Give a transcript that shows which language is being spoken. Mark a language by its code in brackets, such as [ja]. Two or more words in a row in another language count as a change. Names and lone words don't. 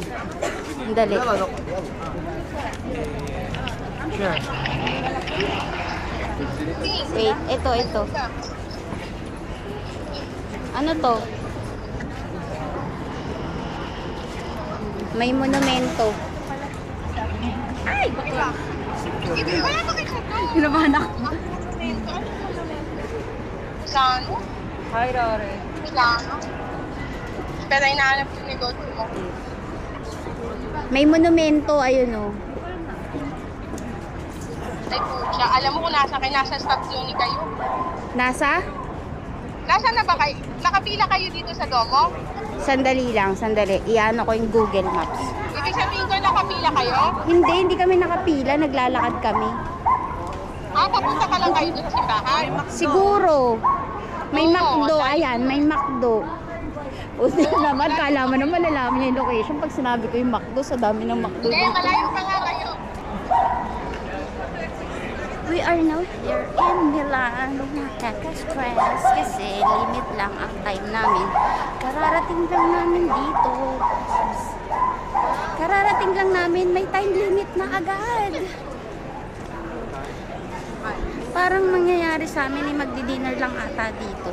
[tl] Dali. Wait, ito. Ano to? May monumento. Ay! Hinabahan ako. Milano? Hi, Rare. Milano? Pero hinahanap yung negosyo mo. May monumento, ayun o. Ay pucha, alam mo kung nasa stasyon kayo? Nasa? Nasa na ba kayo? Nakapila kayo dito sa Domo? Sandali. Iano ko yung Google Maps. Ibig sabihin ko nakapila kayo? Hindi kami nakapila. Naglalakad kami. Papunta ka lang kayo dito sa simbahan? Siguro. May Oo, McDo. dahil- Ayan, may McDo. Uso naman, kala mo naman malalaman niya yung location. Pag sinabi ko yung McDo, sa dami ng McDo Kaya dito. malayo pa nga kayo. [en] We are now here in Milan. [tl] Nakaka-stress kasi limit lang ang time namin. Kararating lang namin dito. Kararating lang namin, may [en] time limit [tl] na agad. Parang mangyayari sa amin ay magdi-dinner lang ata dito.